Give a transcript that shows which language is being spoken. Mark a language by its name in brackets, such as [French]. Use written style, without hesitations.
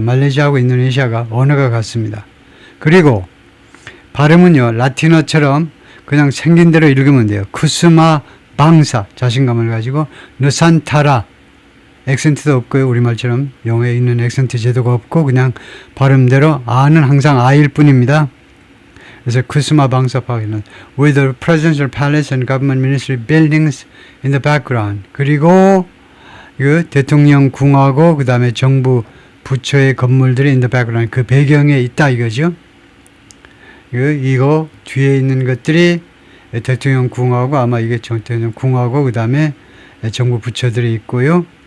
[Korean] 말레이시아하고 인도네시아가 언어가 같습니다. 그리고 발음은요. 라틴어처럼 그냥 생긴 대로 읽으면 돼요. 쿠스마 방사 자신감을 가지고 누산타라 액센트도 없고요. 우리말처럼 영어에 있는 액센트 제도가 없고 그냥 발음대로 아는 항상 아일 뿐입니다. [English] 그래서 쿠스마 방사 파크는 with the presidential palace and government ministry buildings in the background. [Korean] 그리고 그 대통령 궁하고 그 다음에 정부 부처의 건물들이 in the background 그 배경에 있다 이거죠. 이거 뒤에 있는 것들이 대통령 궁하고 아마 이게 대통령 궁하고 그 다음에 정부 부처들이 있고요.